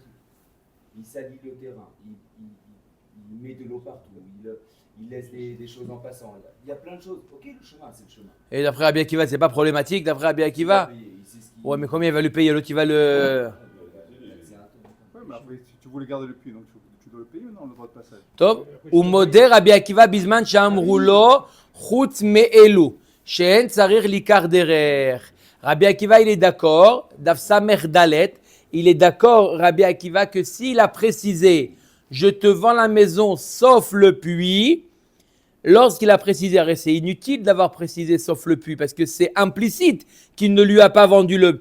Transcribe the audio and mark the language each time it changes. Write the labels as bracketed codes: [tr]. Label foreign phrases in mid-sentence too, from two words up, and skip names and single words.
[fr] Il salit le terrain, il met de l'eau partout, il laisse des choses en passant. Il y a plein de choses. Ok, le chemin, c'est le chemin. Et d'après Rabbi Akiva, c'est pas problématique, d'après Rabbi Akiva? Ouais, mais combien il va lui payer? L'autre, il va le... Oui, mais après, si tu voulais garder le puits, donc tu dois le payer maintenant, le droit de passage. Top. [he] ומודה רבי עקיבא בזמן שאמר לו חוץ מאלו שאין צריך ליקח דרך. [fr] Rabbi Akiva, il est d'accord, Daf Samer Dalet, il est d'accord, Rabbi Akiva, que s'il a précisé « je te vends la maison sauf le puits », lorsqu'il a précisé, c'est inutile d'avoir précisé sauf le puits, parce que c'est implicite qu'il ne lui a pas vendu le...